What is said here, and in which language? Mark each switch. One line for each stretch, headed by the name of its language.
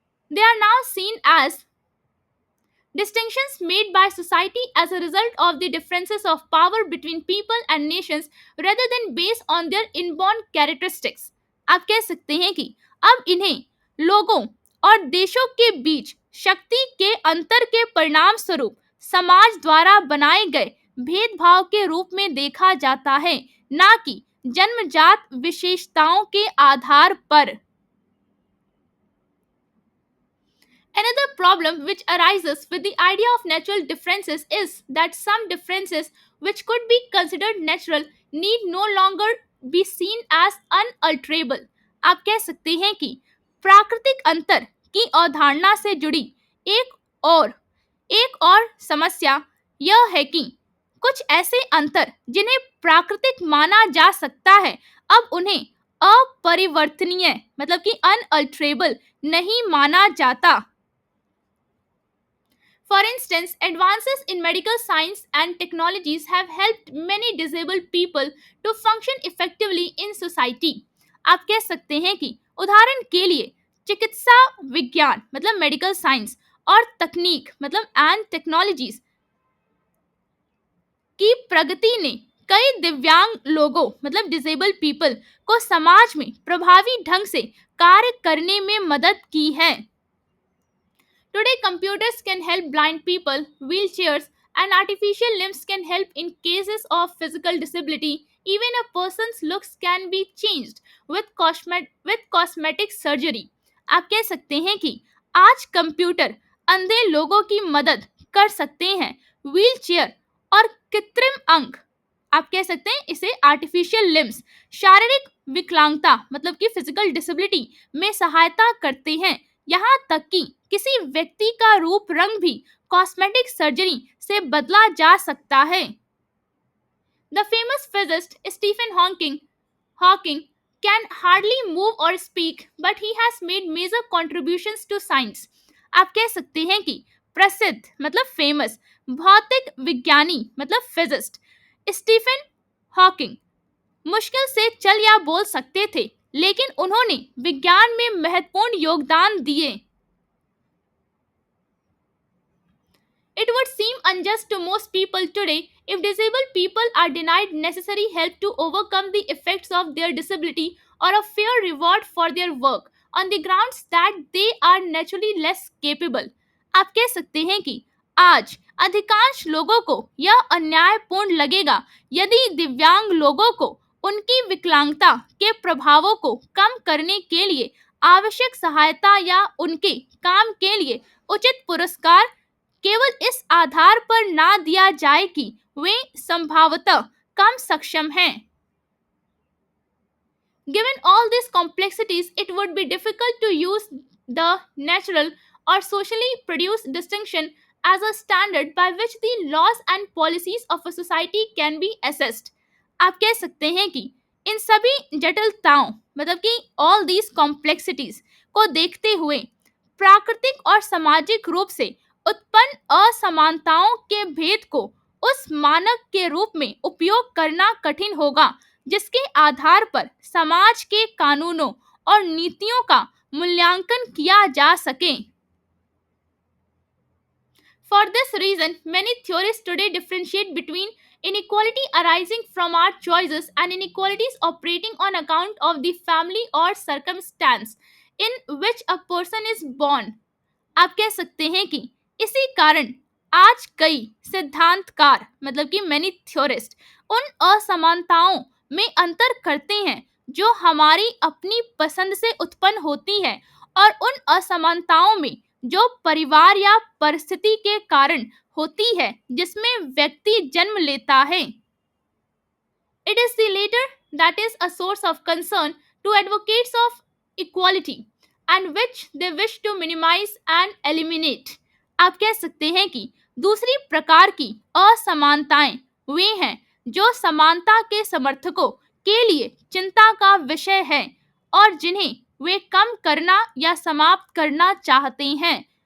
English: They are now seen as distinctions made by society as a result of the differences of power between people and nations rather than based on their inborn characteristics.
Hindi: आप कह सकते हैं कि अब इन्हें लोगों और देशों के बीच शक्ति के अंतर के परिणाम स्वरूप समाज द्वारा बनाए गए भेदभाव के रूप में देखा जाता है, ना कि जन्मजात विशेषताओं के आधार पर।
English: Another problem which arises with the idea of natural differences is that some differences which could be considered natural need no longer be seen as unalterable.
Hindi: आप कह सकते हैं कि प्राकृतिक अंतर की अवधारणा से जुड़ी एक और एक और समस्या यह है कि कुछ ऐसे अंतर जिन्हें प्राकृतिक माना जा सकता है अब उन्हें अपरिवर्तनीय मतलब कि अनअल्टरेबल नहीं माना जाता।
English: For instance, advances in medical science and technologies have helped many disabled people to function effectively in society.
Hindi: आप कह सकते हैं कि उदाहरण के लिए चिकित्सा विज्ञान मतलब
English: medical science
Hindi: और तकनीक मतलब
English: and technologies
Hindi: की प्रगति ने कई दिव्यांग लोगों मतलब
English: disable people
Hindi: को समाज में प्रभावी ढंग से कार्य करने में मदद की है।
English: Today, computers can help blind people, wheelchairs, and artificial limbs can help in cases of physical disability. Even a person's looks can be changed with cosmetic surgery.
Hindi: आप कह सकते हैं कि आज कंप्यूटर अंधे लोगों की मदद कर सकते हैं, व्हीलचेयर और कृत्रिम अंग आप कह सकते हैं इसे
English: artificial limbs
Hindi: शारीरिक विकलांगता मतलब कि
English: physical disability
Hindi: में सहायता करते हैं। यहाँ तक कि किसी व्यक्ति का रूप रंग भी कॉस्मेटिक सर्जरी से बदला जा सकता है।
English: The famous physicist Stephen Hawking can hardly move or speak, but he has made major contributions to science.
Hindi: आप कह सकते हैं कि प्रसिद्ध मतलब फेमस भौतिक विज्ञानी मतलब फिजिस्ट स्टीफन हॉकिंग मुश्किल से चल या बोल सकते थे, लेकिन उन्होंने विज्ञान में महत्वपूर्ण योगदान दिए।
English: It would seem unjust to most people today if disabled people are denied necessary help to overcome the effects of their disability or a fair reward for their work on the grounds that they are naturally less capable.
Hindi: आप कह सकते हैं कि आज अधिकांश लोगों को यह अन्यायपूर्ण लगेगा यदि दिव्यांग लोगों को उनकी विकलांगता के प्रभावों को कम करने के लिए आवश्यक सहायता या उनके काम के लिए उचित पुरस्कार केवल इस आधार पर ना दिया जाए कि वे संभवतः कम सक्षम हैं।
English: Given all these complexities, it would be difficult to use the natural or socially produced distinction as a standard by which the laws and policies of a society can be assessed.
Hindi: आप कह सकते हैं कि इन सभी जटिलताओं मतलब कि
English: all these complexities
Hindi: को देखते हुए प्राकृतिक और सामाजिक रूप से उत्पन्न असमानताओं के भेद को उस मानक के रूप में उपयोग करना कठिन होगा जिसके आधार पर समाज के कानूनों और नीतियों का मूल्यांकन किया जा सके।
English: For this reason, many theorists today differentiate between inequality arising from our choices and inequalities operating on account of the family or circumstance in which a person is born.
Hindi: आप कह सकते हैं कि इसी कारण आज कई सिद्धांतकार मतलब कि
English: many theorists
Hindi: उन असमानताओं में अंतर करते हैं जो हमारी अपनी पसंद से उत्पन्न होती है और उन असमानताओं में जो परिवार या परिस्थिति के कारण होती है जिसमें व्यक्ति जन्म लेता है।
English: It is the latter that is a source of concern to advocates of equality and which they wish to minimize and eliminate.
Hindi: आप कह सकते हैं कि दूसरी प्रकार की असमानताएं वे हैं जो समानता के समर्थकों के लिए चिंता का विषय है और जिन्हें वे कम करना या समाप्त करना चाहते हैं।